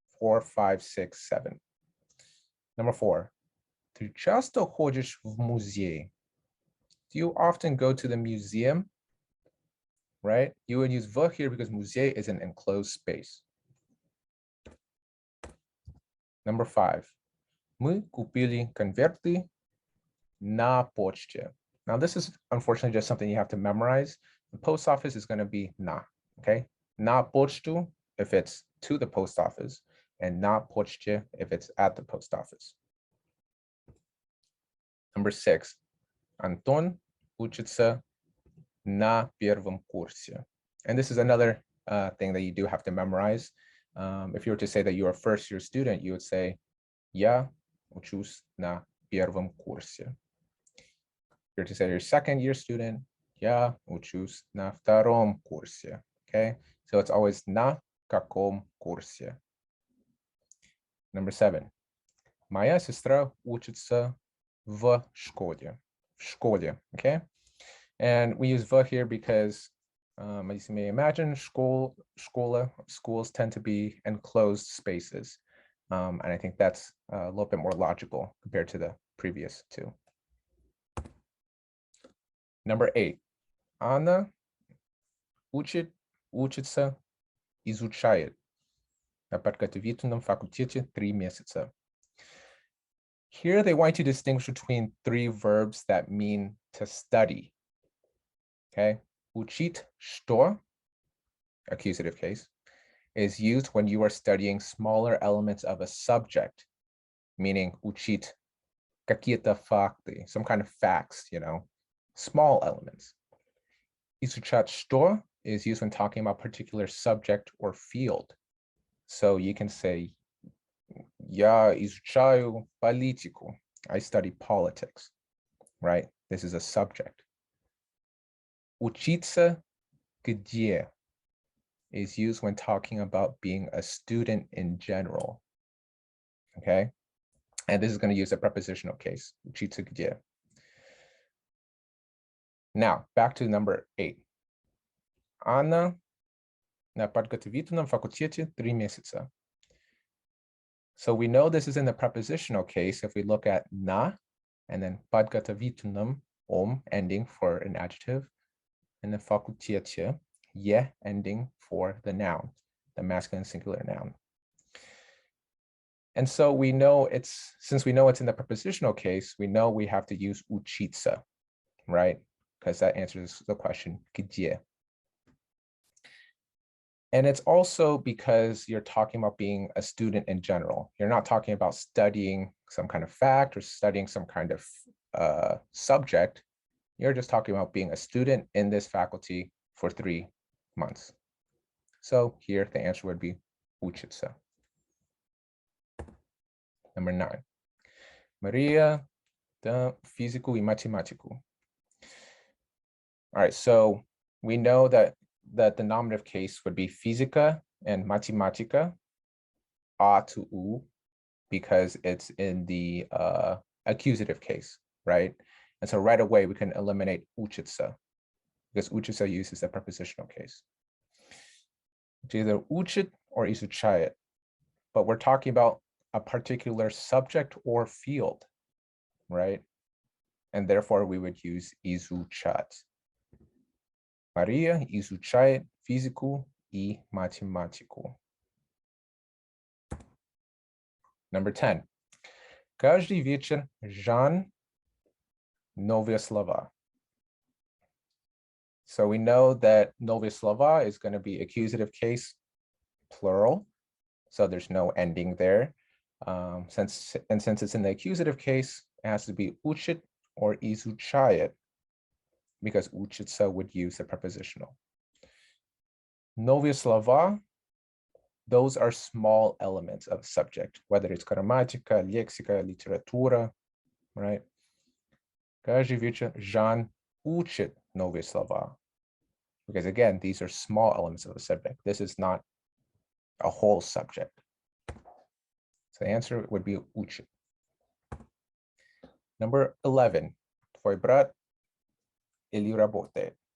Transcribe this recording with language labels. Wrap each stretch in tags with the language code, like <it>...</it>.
<en>4, 5, 6, 7. Number 4.</en> <ru>Ты часто ходишь в музей?</ru> <en>Do you often go to the museum? Right? You would use v here because musée is an enclosed space. Number 5.</en> <ru>Мы купили конверты на почте.</ru> <en>Now, this is unfortunately just something you have to memorize. The post office is going to be na, okay?</en> <ru>На почту</ru> <en>if it's to the post office, and</en> <ru>на почте</ru> <en>if it's at the post office. Number 6.</en> <ru>Антон учится на первом курсе.</ru> <en>And this is another thing that you do have to memorize. If you were to say that you're a first-year student, you would say,</en> <ru>я учусь на первом курсе.</ru> <en>If you're to say you're a second-year student,</en> <ru>я учусь на втором курсе.</ru> <en>Okay, so it's always</en> <ru>на каком курсе.</ru> <en>Number 7.</en> <ru>Моя сестра учится в школе. В школе,</ru> <en>okay? And we use в here because, as you may imagine, schools tend to be enclosed spaces. And I think that's a little bit more logical compared to the previous two. Number 8.</en> <ru>Анна учится, изучает на подготовительном факультете 3 месяца.</ru> <en>Here they want you to distinguish between 3 verbs that mean to study. Okay,</en> <ru>учить что,</ru> <en>accusative case, is used when you are studying smaller elements of a subject, meaning</en> <ru>учить какие-то факты,</ru> <en>some kind of facts, small elements.</en> <ru>Изучать что</ru> <en>is used when talking about particular subject or field. So you can say,</en> <ru>я изучаю политику.</ru> <en>I study politics, right? This is a subject. Учиться где is used when talking about being a student in general, okay? And this is going to use a prepositional case,</en> <ru>учиться где.</ru> <en>Now, back to number 8.</en> <ru>Анна на подготовительном факультете 3 месяца.</ru> <en>So we know this is in the prepositional case if we look at на and then подготовительном ending for an adjective, and then факультете ending for the noun, the masculine singular noun. And so we know since we know it's in the prepositional case, we know we have to use учиться, right? Because that answers the question где. And it's also because you're talking about being a student in general. You're not talking about studying some kind of fact or studying some kind of subject. You're just talking about being a student in this faculty for 3 months. So here the answer would be учиться. Number 9.</en> <ru>Maria da физику и математику.</ru> <en>All right, so we know that the nominative case would be física and matematica, a to u, because it's in the accusative case, right? And so right away we can eliminate учиться, because учиться uses the prepositional case. It's either учит or изучает, but we're talking about a particular subject or field, right? And therefore we would use изучать.</en> <ru>Maria изучает физику и математику.</ru> <en>Number 10.</en> <ru>Каждый вечер Жан новые слова.</ru> <en>So we know that</en> <ru>новые слова</ru> <en>is going to be accusative case, plural. So there's no ending there. Since it's in the accusative case, it has to be учит or изучает, because учиться would use the prepositional.</en> <ru>Новые слова,</ru> <en>those are small elements of subject, whether it's грамматика, лексика, литература, right?</en> <ru>Каждый вечер Жан учит новые слова.</ru> <en>Because again, these are small elements of the subject. This is not a whole subject. So the answer would be учит. Number 11.</en> <ru>Твой брат или работает.</ru>